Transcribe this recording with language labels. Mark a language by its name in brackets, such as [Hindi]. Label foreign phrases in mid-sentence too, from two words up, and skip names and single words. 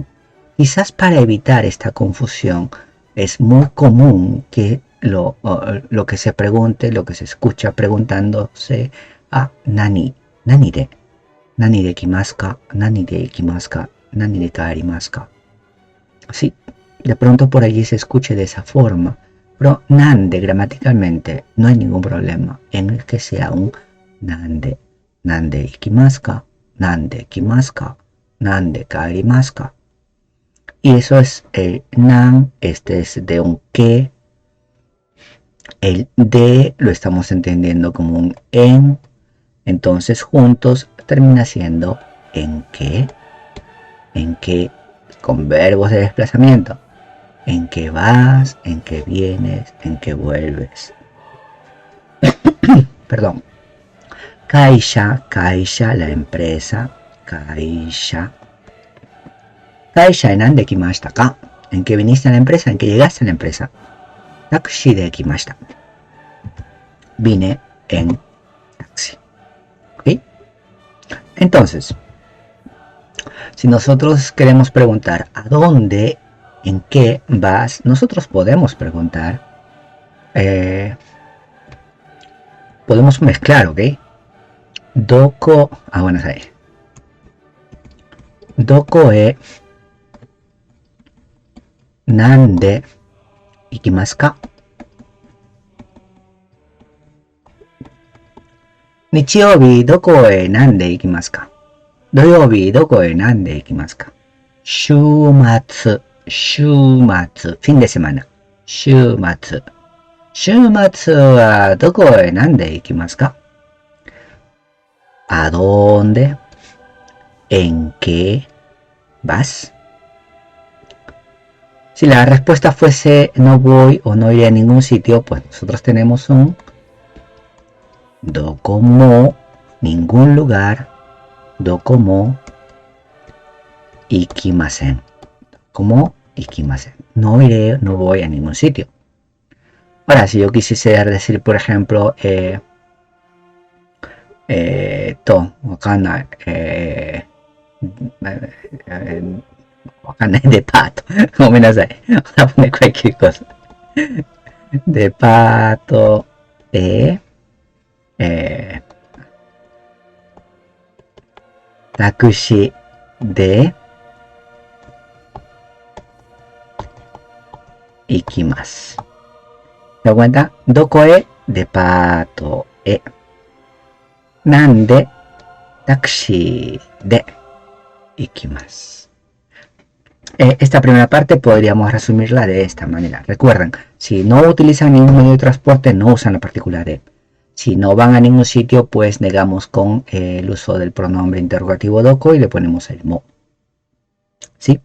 [Spanish] Quizás para evitar esta confusión es muy común que lo que se pregunte, lo que se escucha preguntándose a [Japanese] 何で来ますか、何で行きますか、何で帰りますか. [Spanish] Sí, de pronto por allí se escuche de esa forma, pero nande gramaticalmente no hay ningún problema en el que sea un [Japanese] 何で行きますか、何で来ますか、何で帰りますか. [Spanish] Y eso es el nan, este es de un que. El de lo estamos entendiendo como un en. Entonces juntos termina siendo en que con verbos de desplazamiento. En que vas, en que vienes, en que vuelves. Perdón. Kaisha, la empresa. [Japanese] 会社。会社へ何で来ましたか. [Spanish] En que viniste a la empresa, en que llegaste a la empresa. [Japanese] タクシーで来ました. [Spanish] Vine en taxi. ¿Ok? Entonces, si nosotros queremos preguntar a dónde, en qué vas, nosotros podemos preguntar, podemos mezclar, ¿ok? Doko, bueno, ahí. [Japanese] どこへ何で行きますか. 日曜日どこへ何で行きますか？土曜日どこへ何で行きますか？週末、週末、 [Spanish] fin de semana。 [Japanese] 週末。週末はどこへ何で行きますか？ [Spanish] ¿A dónde? ¿En qué vas? Si la respuesta fuese no voy o no iré a ningún sitio, pues nosotros tenemos un docomo, ningún lugar, [Japanese] どこも、行きません. どこも行きません. [Spanish] No iré, no voy a ningún sitio. Ahora, si yo quisiese decir, por ejemplo, [Japanese] わかんない。わかんない。デパート。 [Spanish] ごめんなさい。Voy a poner cualquier cosa. [Japanese] デパートへ、タクシーで行きます。 [Spanish] ¿Se da cuenta? [Japanese] どこへデパートへ。なんでタクシーで行きます。 [Spanish] Esta primera parte podríamos resumirla de esta manera. Recuerden, si no utilizan ningún medio de transporte, no usan la partícula de. Si no van a ningún sitio, pues negamos con el uso del pronombre interrogativo doko y le ponemos el mo. ¿Sí?